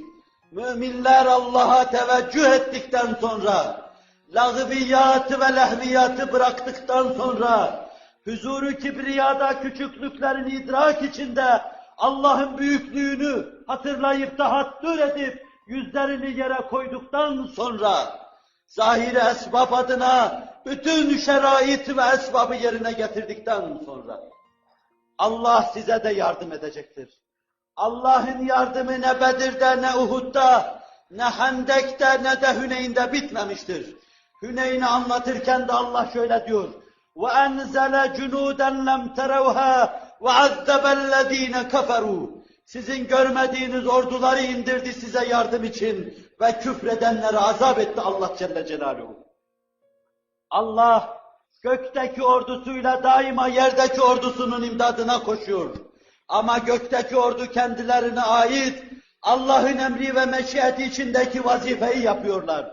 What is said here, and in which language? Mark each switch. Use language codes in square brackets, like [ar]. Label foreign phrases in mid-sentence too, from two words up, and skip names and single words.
[tr] Müminler Allah'a teveccüh ettikten sonra, lağviyatı ve lehviyatı bıraktıktan sonra, huzuru kibriyada küçüklüklerini idrak içinde, Allah'ın büyüklüğünü hatırlayıp tahattür edip, yüzlerini yere koyduktan sonra, zahiri esbab adına bütün şerait ve esbabı yerine getirdikten sonra, Allah size de yardım edecektir. Allah'ın yardımı ne Bedir'de, ne Uhud'da, ne Hendek'te, ne de Hüneyn'de bitmemiştir. Hüneyn'i anlatırken de Allah şöyle diyor: [ar] وَاَنْزَلَ جُنُودًا لَمْ تَرَوْهَا وَعَذَّبَ الَّذ۪ينَ كَفَرُوا. [tr] Sizin görmediğiniz orduları indirdi size yardım için ve küfredenleri azap etti Allah [ar] جل جلاله. [tr] Allah gökteki ordusuyla daima yerdeki ordusunun imdadına koşuyor. Ama gökteki ordu kendilerine ait Allah'ın emri ve meşiyeti içindeki vazifeyi yapıyorlar.